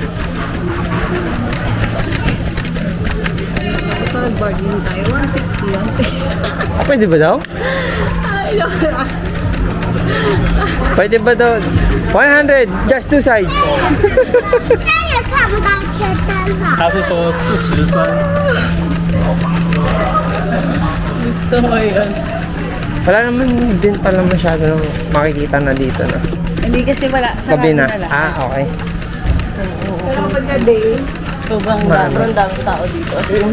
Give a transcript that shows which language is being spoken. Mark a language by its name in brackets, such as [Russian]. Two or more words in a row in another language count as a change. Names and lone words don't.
[Filipino] Pag-bargain tayo, 150. Pwede ba daw? Pwede ba daw? 100, [English] just two sides. [Chinese] 他是说40分。 [Filipino] Gusto mo yun. Wala naman din pala masyado makikita na dito, no? Hindi kasi wala. Gabi na. Sarado Ah, okay. Pero kapag na day, sobrang marami. daming tao dito. Kasi yung